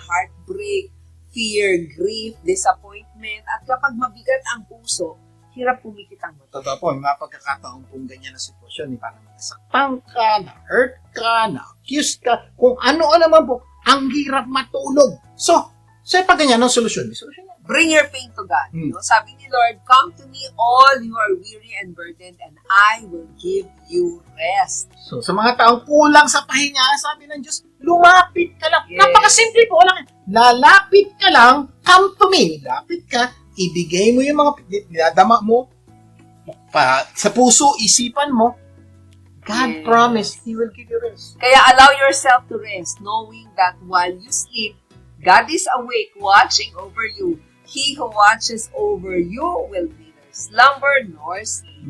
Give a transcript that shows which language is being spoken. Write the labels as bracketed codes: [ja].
[en] Heartbreak, fear, grief, disappointment. [tl] At kapag mabigat ang puso, hirap pumikit ang mata. Totoo po, may mga pagkakataon kung ganyan na sitwasyon, parang nasaktan ka, na-hurt ka, na-accuse ka, kung ano-ano man po, ang hirap matulog. So pag ganyan, ang solusyon? May solusyon yan. [en] Bring your pain to God. No? [tl] Sabi ni Lord, [en] come to me all you are weary and burdened and I will give you rest. [tl] So, sa mga taong kulang sa pahinga, sabi ng Diyos, lumapit ka lang. [en] Yes. [tl] Napakasimple po lang. Lalapit ka lang, [en] come to me. [tl] Lapit ka, ibigay mo yung mga dinadama mo, sa puso, isipan mo. [en] God Yes. promised He will give you rest. Kaya allow yourself to rest, knowing that while you sleep, God is awake, watching over you. He who watches over you will neither slumber nor sleep.